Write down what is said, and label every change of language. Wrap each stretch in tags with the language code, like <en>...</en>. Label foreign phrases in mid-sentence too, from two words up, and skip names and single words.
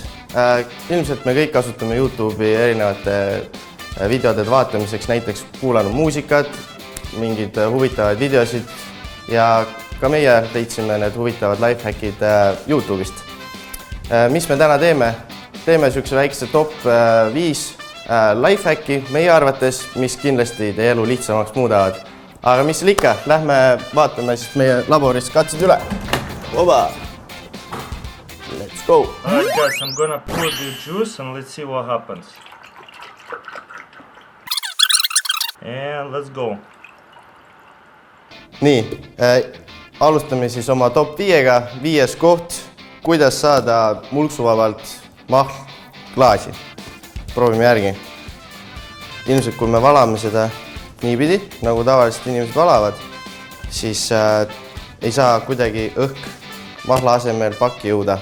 <et>Ilmselt me kõik kasutame YouTube'i erinevate videode vaatamiseks, näiteks kuulanud muusikat, mingid huvitavad videosid ja ka meie leidsime need huvitavad lifehackid YouTube'ist. Mis me täna teeme? Teeme sükse väikse top 5 lifehacki meie arvates, mis kindlasti teie elu lihtsamaks muudavad. Aga mis seal ikka? Lähme vaatame siis meie laboris katsed üle.</et> <en>Oba! Let's go! Alright guys, I'm gonna pour the juice and let's see what happens. And let's go.</en> <et>Nii, alustame siis oma top 5-ga. 5. koht. Kuidas saada mulksuvabalt mahlklaasi. Proovime järgi. Ilmselt kui me valame seda niipidi, nagu tavaliselt inimesed valavad, siis ei saa kuidagi õhk mahla asemel pakki jõuda.</et>